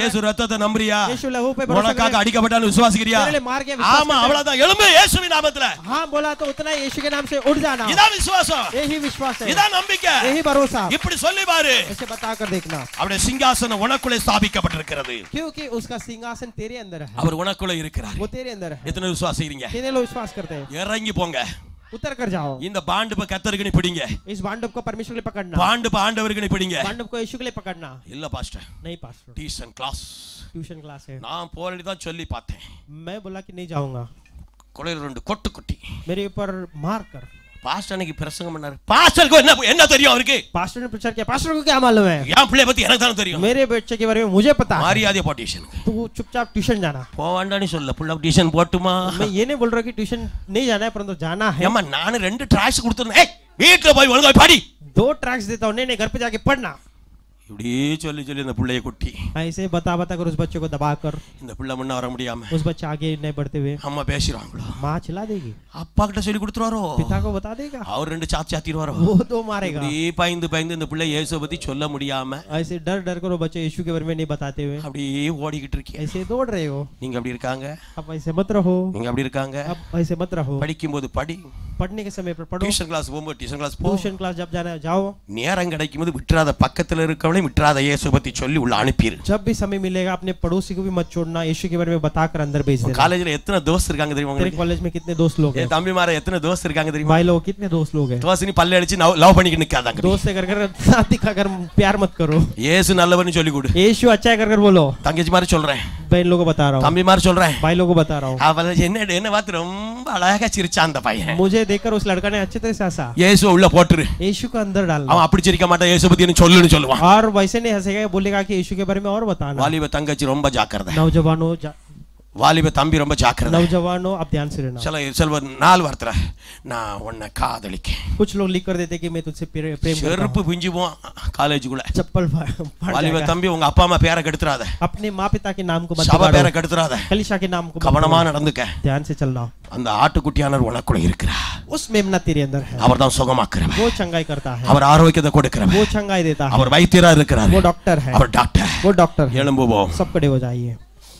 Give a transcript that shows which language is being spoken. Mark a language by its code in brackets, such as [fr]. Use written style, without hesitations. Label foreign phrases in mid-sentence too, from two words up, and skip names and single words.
[ta] இயேசு ரத்தத்தை நம்புறியா? [hi] हूं, यीशु लहू पे भरोसा [ta] உனக்காக [hi] कर, [ta] அடிக்கப்பட்டான்னு விசுவாசிக்கிறியா? [hi] तेरे लिए मार के विश्वास [ta] ஆமா, [hi] करते हैं. [ta] அவ்வளவுதான். எழும்பு இயேசுவின் நாமத்துல. [hi] हाँ बोला तो उतना ही यीशु के नाम से उठ जाना. [ta] இதான் விசுவாசம். [hi] यही विश्वास है, [ta] இதான் நம்பிக்கை. [hi] यही भरोसा. [ta] இப்படி சொல்லி பாரு. [hi] ऐसे बताकर देखना, [ta] அவருடைய சிங்காசனம் உனக்குள்ளே ஸ்தாபிக்கப்பட்டிருக்கிறது. [hi] क्योंकि उसका सिंहासन तेरे अंदर है, [ta] அவர் உனக்குள்ள இருக்கிறார். [hi] वो तेरे अंदर है. [ta] எத்தனை விசுவாசிக்கிறீங்க? [hi] कितने लोग विश्वास करते हैं? [ta] இறங்கி போங்க. [hi] उतर कर जाओ. [ta] இந்த பாண்டுப்ப கர்த்தருக்கு பிடிங்க. [hi] इस बांडव को परमेश्वर के लिए पकड़ना, [ta] பாண்டுப்ப ஆண்டவருக்கு பிடிங்க. [hi] बांडव को यीशु के लिए पकड़ना. [ta] இல்ல பாஸ்டர், [hi] नहीं पास्टर, [ta] டியூஷன் கிளாஸ். [hi] ट्यूशन क्लास है. [ta] நான் போறேன்னு தான் சொல்லி பார்த்தேன். [hi] मैं बोला कि नहीं जाऊंगा, [ta] கொலையில 2 கொட்டு குட்டி [hi] मेरे ऊपर मार कर [ta] பாஸ்டர் அன்னைக்கு பிரசங்கம் பண்ணாரு. பாஸ்டருக்கு என்ன தெரியும் அவருக்கு? [hi] पास्टर ने प्रचार किया, पास्टर को क्या मालूम है? [ta] என் பிள்ளை பத்தி எனக்கு தான் தெரியும். [hi] मेरे बच्चे के बारे में मुझे पता है. [ta] மரியாதை போ டியூஷன். [hi] तू चुपचाप ट्यूशन जाना. [ta] போவாண்டான்னு சொல்ல, புள்ள டியூஷன் போட்டுமா? [hi] मैं ये नहीं बोल रहा कि ट्यूशन नहीं जाना है, परंतु जाना है. [ta] ஏம்மா நான் 2 ட்ராக்ஸ் கொடுத்துறேன். ஏய் வீட்ல போய் ஒழுங்கா படி. [hi] 2 ट्रैक्स देता हूं. नहीं घर पे जाके पढ़ना. [ta] இப்படி சொல்லி சொல்லி அந்த புள்ளைய குட்டி [hi] ऐसे बता कर उस बच्चे को दबा कर [ta] இந்த புள்ள முன்ன வர முடியாம [hi] उस बच्चे आगे नहीं बढ़ते हुए [ta] அம்மா பேசிடுவாங்களோ, [hi] माँ चिल्ला देगी, [ta] அப்பா கிட்ட சொல்லி கொடுத்துருவாரோ, [hi] पिता को बता देगा, [ta] அவர் 2 சாத்திடுவாரோ, [hi] वो 2 मारेगा. [ta] இப்படி பயந்து இந்த புள்ள இயேசுவை பத்தி சொல்ல முடியாம [hi] ऐसे डर कर वो बच्चे यीशु के बारे में नहीं बताते हुए [ta] அப்படியே ஓடிக்கிட்டு இருக்கீங்க. [hi] ऐसे दौड़ रहे हो. [ta] நீங்க அப்படி இருக்காங்க, [hi] अब ऐसे मत रहो, [ta] நீங்க அப்படி இருக்காங்க. [hi] अब ऐसे मत रहो. [ta] படிக்கும்போது படி, [hi] पढ़ने के समय पर पढ़ो. [ta] டியூஷன் கிளாஸ் போகும்போது டியூஷன் கிளாஸ் போ. [hi] ट्यूशन क्लास जब जाना है जाओ. [ta] நேரம் கிடைக்கும்போது விட்டுறாத, பக்கத்துல இருக்கவனே விட்டுறாத, இயேசு பத்தி சொல்லி உள்ள அனுப்பிரு. [hi] जब भी समय मिलेगा अपने पड़ोसी को भी मत छोड़ना, यीशु के बारे में बताकर अंदर भेज देना. [ta] காலேஜ்ல எத்தனை தோஸ்த் இருக்காங்க தெரியுமா [hi] तेरे [ta] உங்களுக்கு? [hi] कॉलेज में कितने दोस्त लोग हैं? [ta] என் தம்பிமார எத்தனை தோஸ்த் இருக்காங்க தெரியுமா? [hi] भाई लोग कितने दोस्त लोग हैं? [ta] தோஸ்த் நீ பல்ல அடிச்சு லவ் பண்ணிட்டு நிக்காதாங்க. [hi] दोस्त से कर साथ दिखाकर प्यार मत करो. [ta] இயேசு நல்லவன்னு சொல்லி கொடு. [hi] यीशु अच्छा है कर बोलो. [ta] தங்கச்சி மாதிரி சொல்றேன், [hi] बहन लोगों को बता रहा हूँ, [ta] தம்பி மாதிரி சொல்றேன். [hi] भाई लोगों को बता रहा हूँ. [ta] அவள என்ன பார்த்து ரொம்ப அழகா சிரிச்சான் அந்த பையன். [hi] मुझे देखकर उस लड़का ने अच्छे तरह से हंसा. [ta] இயேசு உள்ள போட்டுரு. [hi] यीशु को अंदर डालना. [ta] அவன் அப்படி சிரிக்க மாட்டான், இயேசு பத்தி என்ன சொல்லுன்னு சொல்லுவான். [hi] और वैसे नहीं हंसेगा, बोलेगा कि यीशु के बारे में और बताना. [ta] வாலிப தங்கச்சி ரொம்ப ஜாக்கிரதை, [hi] नौजवानों [ta] வாலிப தம்பி ரொம்ப ஜாக்கிரதை. [hi] नौजवानों आप ध्यान से रहना. [ta] சில 4 வார்த்தை நான் உன்னை காதலிக்கேன். [hi] कुछ लोग लिख कर देते कि मैं तुझसे प्रेम करता [ta] செருப்பு பிஞ்சு போவான் காலேஜுக்குள்ள. [hi] हूं. चप्पल फाड़ [ta] வாலிப [hi] जाएगा. [ta] தம்பி உங்க அப்பா அம்மா பேரை கெடுத்துறாத, [hi] अपने माँ पिता के नाम को मत [ta] சபை பேரை [hi] बिगाड़ो. [ta] கெடுத்துறாத, [hi] कलीसिया के नाम को मत [ta] கவனமா [hi] बिगाड़ो. [ta] நடந்துக்க. [hi] ध्यान से चलना. [ta] அந்த ஆட்டுக்குட்டியானவர் உனக்குள்ள இருக்கிறார். [hi] उस मेमना तेरे अंदर है. [ta] அவர் தான் சுகமாக்குறவர், [hi] वो चंगाई करता है, [ta] அவர் ஆரோக்கியத்தை கொடுக்கிறவர், [hi] वो चंगाई देता है, [ta] அவர் வைத்தியரா இருக்கிறார், [hi] वो डॉक्टर है, [ta] அவர் டாக்டர். [hi] वो डॉक्टर है. [ta] எழும்புவோம். [hi] सब खड़े हो जाइए.